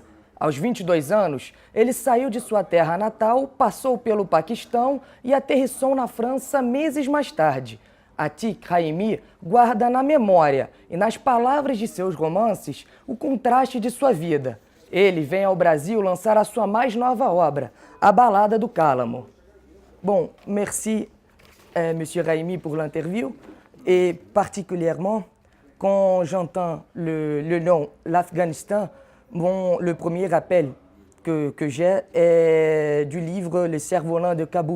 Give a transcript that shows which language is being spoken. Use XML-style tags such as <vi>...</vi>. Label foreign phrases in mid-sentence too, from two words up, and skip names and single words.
<pt>Aos 22 anos, ele saiu de sua terra natal, passou pelo Paquistão e aterrissou na França meses mais tarde. Atik Raimi guarda na memória e nas palavras de seus romances o contraste de sua vida. Ele vem ao Brasil lançar a sua mais nova obra, A Balada do Cálamo.</pt> <fr>Bon, merci, Monsieur Raimi, pour l'interview. Et particulièrement, quand j'entends le nom l'Afghanistan, le premier rappel que j'ai est du livre Le Cerf-Volant de Kaboul.</fr>